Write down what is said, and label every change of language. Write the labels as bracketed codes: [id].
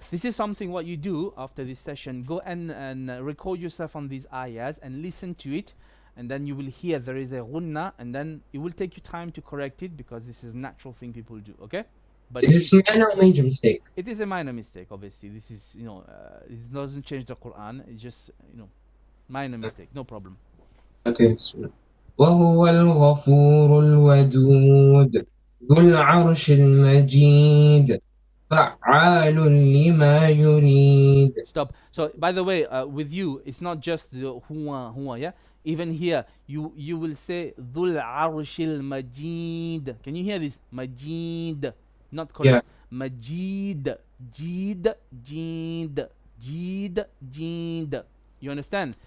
[en] This is something what you do after this session. Go and record yourself on these ayahs and listen to it, and then you will hear there is a gunna, and then it will take you time to correct it because this is a natural thing people do. Okay? But Is this minor or major mistake? It is a minor mistake, obviously. This is, it doesn't change the Quran. It's just, minor mistake. No problem. Okay. [ar] وهو الغفور الودود ذو العرش المجيد فعال لما يريد. [en] Stop. So, by the way, with you, it's not just the huwa, yeah? Even here, you will say Dhul Arshil Majid. Can you hear this? Majid. Not correct. Yeah. Majid. Jid. Jid. Jid. Jid. You understand?